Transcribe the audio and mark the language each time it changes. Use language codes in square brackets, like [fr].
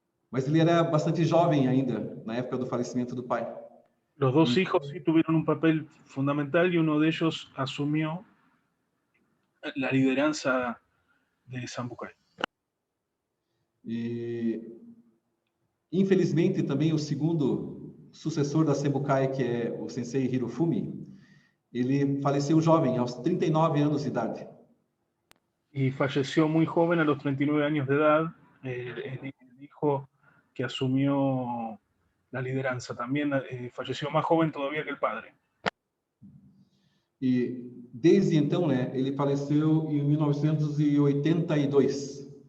[pt] Mas ele era bastante jovem ainda, na época do falecimento do pai. [es] Los 2 hijos sí tuvieron un papel fundamental y uno de ellos asumió la lideranza de Senbukai. [pt] E, infelizmente, também o segundo sucessor da Senbukai, que é o Sensei Hirofumi, ele faleceu jovem, aos 39 anos de idade. [es] Y falleció muy joven, a los 39 años de edad, el hijo que asumió la lideranza. También falleció más joven todavía que el padre. [pt] E desde então, né, ele faleceu em 1982.